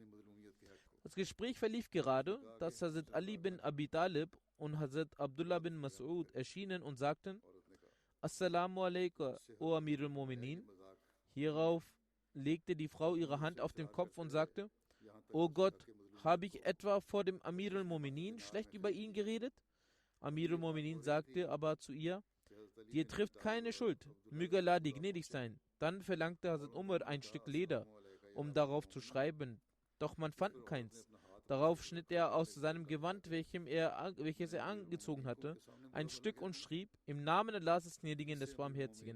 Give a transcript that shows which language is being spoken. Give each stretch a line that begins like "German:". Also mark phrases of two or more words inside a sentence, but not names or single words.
German: Das Gespräch verlief gerade, dass Hazrat Ali bin Abi Talib und Hazrat Abdullah bin Mas'ud erschienen und sagten,
Arabic: السلام عليكم, O أمير المؤمنين.
German: Hierauf legte die Frau ihre Hand auf den Kopf und sagte, O Gott, habe ich etwa vor dem
Arabic: أمير المؤمنين
German: schlecht über ihn geredet?
Arabic: أمير المؤمنين
German: sagte aber zu ihr, dir trifft keine Schuld, möge Allah dir gnädig sein. Dann verlangte Hazrat Umar ein Stück Leder, um darauf zu schreiben, doch man fand keins. Darauf schnitt er aus seinem Gewand, welches er angezogen hatte, ein Stück und schrieb, im Namen Allahs des Gnädigen, des Barmherzigen.